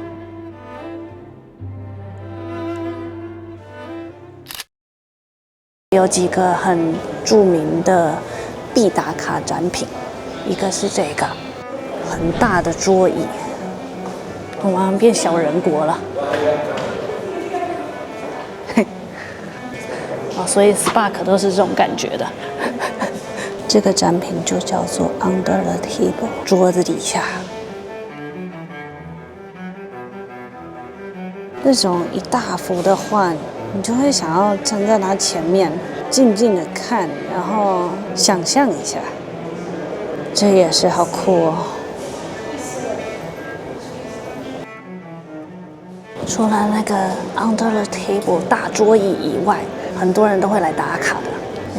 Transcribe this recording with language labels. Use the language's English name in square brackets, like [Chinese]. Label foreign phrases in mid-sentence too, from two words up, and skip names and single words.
[Chinese] 有幾個很著名的必打卡展品，一個是這個很大的桌椅，我马上變小人國了。哦，所以 Spark 都是這種感覺的。這個展品就叫做 Under the Table，桌子底下。那種一大幅的畫，你就會想要站在它前面，靜靜的看，然後想象一下。這也是好酷哦！除了那個 Under the Table 大桌椅以外，很多人都會來打卡的。